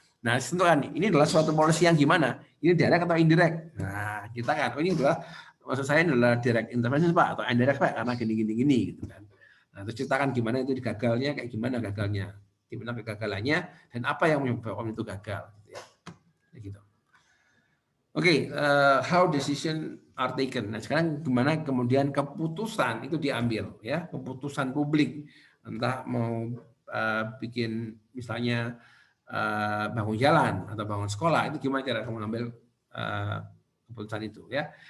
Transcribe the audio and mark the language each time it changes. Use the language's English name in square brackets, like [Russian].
[Indonesian] Nah, tentukan ini adalah suatu policy yang gimana? Ini direct atau indirect? Nah, kita kan ini adalah maksud saya ini adalah direct intervention Pak atau indirect Pak karena gini gitu kan. Nah, terus ceritakan gimana itu gagalnya, kayak gimana gagalnya, gimana kegagalannya, dan apa yang menyebabkan itu gagal. Gitu ya. Gitu. [English] Oke, how decision are taken. [Indonesian] Nah, sekarang gimana kemudian keputusan itu diambil, ya, keputusan publik, entah mau bikin misalnya bangun jalan atau bangun sekolah, itu gimana cara kamu mengambil keputusan itu, ya.